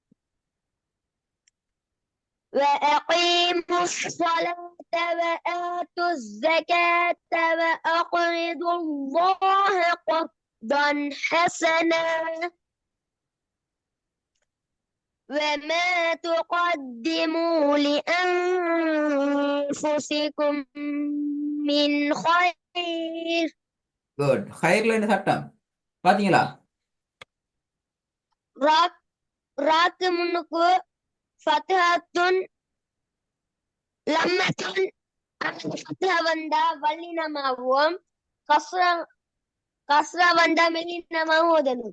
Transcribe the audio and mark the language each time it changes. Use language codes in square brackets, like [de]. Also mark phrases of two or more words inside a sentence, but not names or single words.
[ar] وأقيموا الصلاة وآتوا الزكاة وأقرضوا الله قرضا حسنا وما تقدموا لأنفسكم من خير [ta] குட். ஹைர்ல என்ன சட்டம் பாத்தீங்களா? ராக் ராக்கு முன்னுக்கு ஃபத்ஹத்துன் லம்மத்துன் ஃபத்ஹ வந்தா வல்லினமாவும் கஸ்ரா வந்தா மெல்லினமாவும் ஓதணும்.